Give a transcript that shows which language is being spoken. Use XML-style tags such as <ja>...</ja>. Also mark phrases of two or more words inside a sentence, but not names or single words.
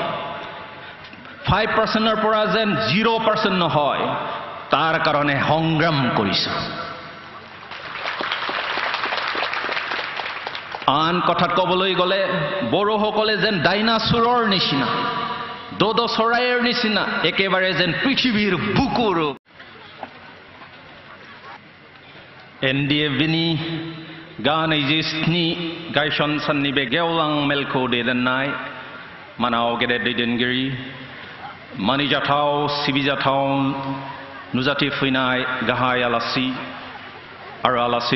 <as>5%ৰ পৰা যেন 0% নহয় তাৰ কাৰণে সংগ্ৰাম কৰিছো আন কথাত ক'বলৈ গ'লে বড়োসকলে যেন ডাইনাছৰৰ নিচিনা দোদ চৰাইৰ নিচিনা একেবাৰে যেন পৃথিৱীৰ বুকুৰ</as> <brx>NDFBनि गानैजिस्नि गायसन साननि बे गेवलां मेलखौ दैदेननाय मानाव गेदेर दैदेनगिरि मानिजाथाव सिबिजाथाव नुजाथि फैनाय गाहाय आलासि आरो आलासि</brx>